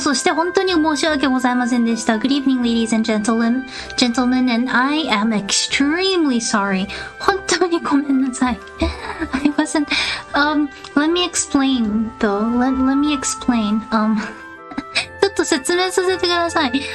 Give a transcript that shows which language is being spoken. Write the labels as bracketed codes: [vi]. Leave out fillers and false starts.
[ja] そして本当に申し訳ございませんでした。 [en] Good evening, ladies and gentlemen, and I am extremely sorry. [ja] 本当にごめんなさい。 [en] I wasn't, let me explain, though. Let me explain. [ja] ちょっと説明させてください。